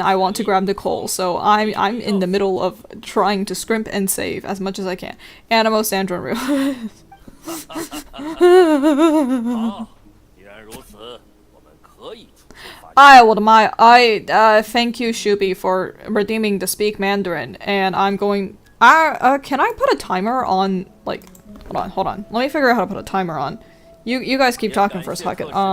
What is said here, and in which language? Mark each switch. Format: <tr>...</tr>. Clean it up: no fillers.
<en>I want to grab Nicole. So I'm in the middle of trying to scrimp and save as much as I can. Animo, Sandrone, Real.</en> <zh>好，既然如此，我们可以出发。哎，我的妈呀！</zh> <en>thank you, Shubi, for redeeming the Speak Mandarin, and I'm going. Can I put a timer on? Like, hold on. Let me figure out how to put a timer on. You guys keep talking for a second.</en>